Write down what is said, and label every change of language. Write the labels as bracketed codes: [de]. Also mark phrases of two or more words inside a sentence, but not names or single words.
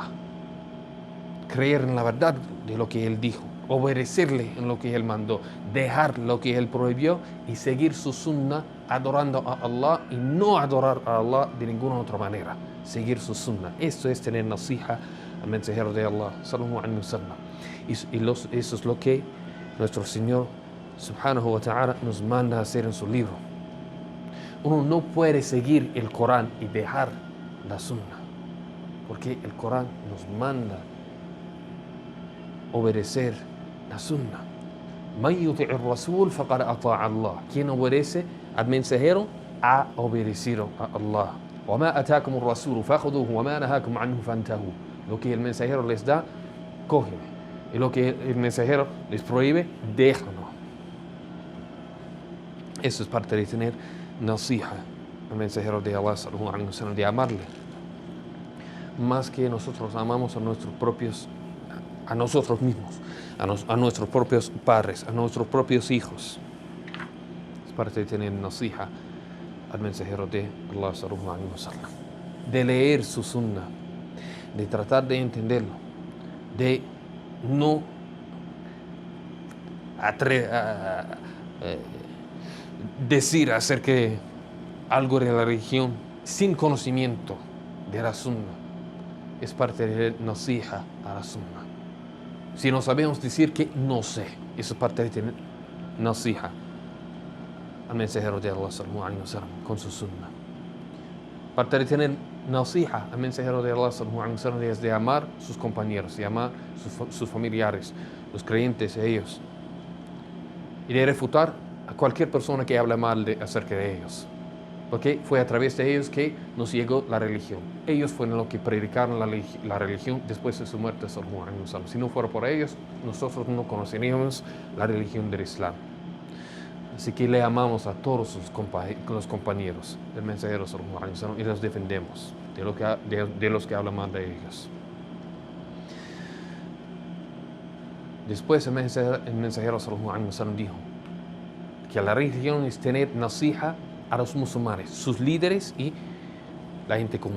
[es] Creer en la verdad de lo que él dijo, obedecerle en lo que Él mandó, dejar lo que Él prohibió y seguir su sunnah adorando a Allah y no adorar a Allah de ninguna otra manera. Seguir su sunnah. Esto es tener nasiha al mensajero de Allah, [ar] صلى الله عليه وسلم. [es] Eso es lo que nuestro Señor, [ar] سبحانه وتعالى, [es] nos manda a hacer en su libro. Uno no puede seguir el Corán y dejar la sunnah, porque el Corán nos manda obedecer la sunnah. [ar] من يطع الرسول فقد أطاع الله. [es] Quien obedece al mensajero ha obedecido a Allah. [ar] وما آتاكم الرسول فخذوه وما نهاكم عنه فانتهوا. [es] Lo que el mensajero les da, cógelo. Y lo que el mensajero les prohíbe, déjalo. Eso es parte de tener nasiha al mensajero de Allah, [ar] صلى الله عليه وسلم, [es] de amarle más que nosotros amamos a nuestros propios, a nosotros mismos, a nuestros propios padres, a nuestros propios hijos. Es parte de tener nasiha al mensajero de Allah, [ar] صلى الله عليه وسلم, [es] de leer su sunnah, de tratar de entenderlo, de no decir acerca de algo de la religión sin conocimiento de la sunnah. Es parte de nasiha a la sunnah. Si no sabemos decir que no sé, eso es parte de tener nasiha al mensajero de Allah, [ar] صلى الله عليه وسلم, [es] con su sunnah. Parte de tener nasiha al mensajero de Allah, [ar] صلى الله عليه وسلم, [es] es de amar sus compañeros, de amar sus familiares, los creyentes, ellos, y de refutar a cualquier persona que habla mal acerca de ellos, porque fue a través de ellos que nos llegó la religión. Ellos fueron los que predicaron la religión después de su muerte, [ar] صلى الله عليه وسلم. [es] Si no fuera por ellos, nosotros no conoceríamos la religión del Islam. Así que le amamos a todos los compañeros del mensajero, [ar] صلى الله عليه وسلم, [es] y los defendemos de los que hablan mal de ellos. Después el mensajero, [ar] صلى الله عليه وسلم, [es] dijo que la religión es tener nasiha a los musulmanes, sus líderes y la gente común.